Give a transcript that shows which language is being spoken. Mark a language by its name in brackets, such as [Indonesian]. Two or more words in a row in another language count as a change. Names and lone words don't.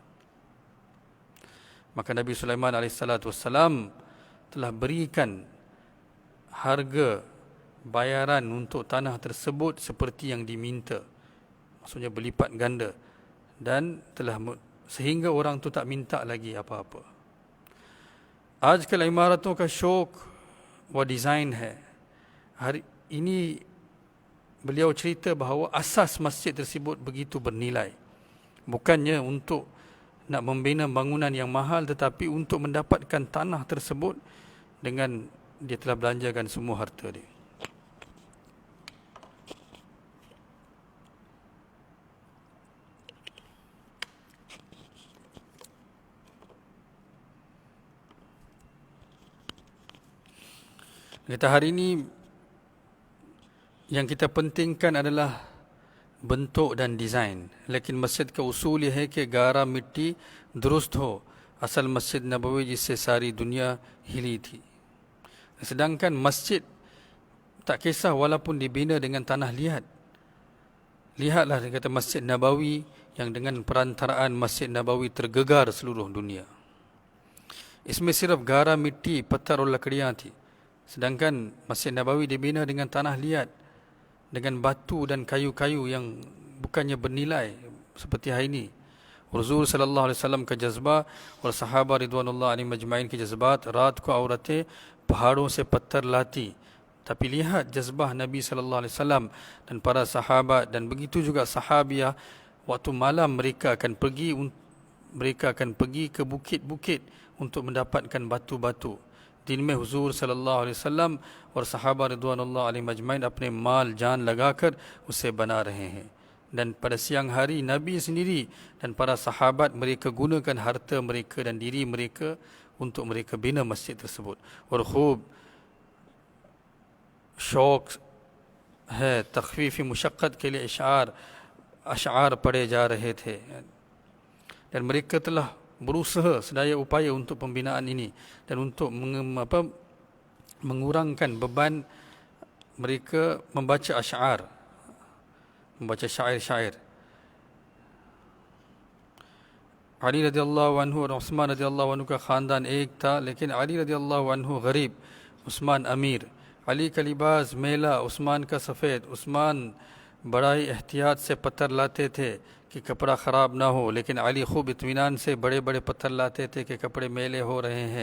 [Malay] Maka Nabi Sulaiman AS telah berikan harga bayaran untuk tanah tersebut seperti yang diminta, maksudnya berlipat ganda, dan sehingga orang tu tak minta lagi apa-apa. [Hindi] आजकल इमारतों का शौक व डिज़ाइन है. [Malay] Hari ini beliau cerita bahawa asas masjid tersebut begitu bernilai, bukannya untuk nak membina bangunan yang mahal, tetapi untuk mendapatkan tanah tersebut dengan dia telah belanjakan semua harta dia. Kita hari ini yang kita pentingkan adalah bentuk dan design. [Hindi] लेकिन मस्जिद का उसूल यह है कि गारा मिट्टी दुरुस्त हो. असल मस्जिद नबवी जिससे सारी दुनिया हिली थी. [Malay] Sedangkan masjid tak kisah walaupun dibina dengan tanah liat. Lihatlah, dia kata, Masjid Nabawi yang dengan perantaraan Masjid Nabawi tergegar seluruh dunia. [Hindi] इसमें सिर्फ गारा मिट्टी पत्थर और लकड़ियाँ थी. [Malay] Sedangkan Masjid Nabawi dibina dengan tanah liat, dengan batu dan kayu-kayu yang bukannya bernilai seperti hari ini. [Hindi] हुजूर [Arabic] صلى الله عليه وسلم [Hindi] का जज्बा और सहाबा [Arabic] رضوان الله عليهم أجمعين [Hindi] की जज्बात, रात को औरतें पहाड़ों से पत्थर लाती. [Malay] Tapi lihat jazbah Nabi [Arabic] صلى الله عليه وسلم [Malay] dan para sahabat, dan begitu juga sahabiah, waktu malam mereka akan pergi ke bukit-bukit untuk mendapatkan batu-batu. [Hindi] दिन में हुजूर [Arabic] صلى الله عليه وسلم [Hindi] और सहाबा [Arabic] رضوان الله عليهم أجمعين [Hindi] अपने माल जान लगाकर उसे बना रहे हैं. [Malay] Dan pada siang hari Nabi sendiri dan para sahabat mereka gunakan harta mereka dan diri mereka untuk mereka bina masjid tersebut. [Hindi] और खूब शौक है तखफीफ मुशक्क़त के लिए अशआर पढ़े जा रहे थे. [Malay] dan mereka telah berusaha sedaya upaya untuk pembinaan ini dan untuk mengurangkan beban mereka membaca asy'ar, membaca syair-syair. [Hindi] अली [Arabic] رضي الله عنه [Hindi] और उस्मान [Arabic] رضي الله عنه [Hindi] का ख़ानदान एक था, लेकिन अली [Arabic] رضي الله عنه [Hindi] गरीब, उस्मान अमीर। अली का लिबास मेला, उस्मान का सफ़ेद। उस्मान बड़ा ही एहतियात से पत्थर लाते थे कि कपड़ा ख़राब ना हो, लेकिन अली खूब इत्मीनान से बड़े बड़े पत्थर लाते थे कि कपड़े मेले हो रहे हैं।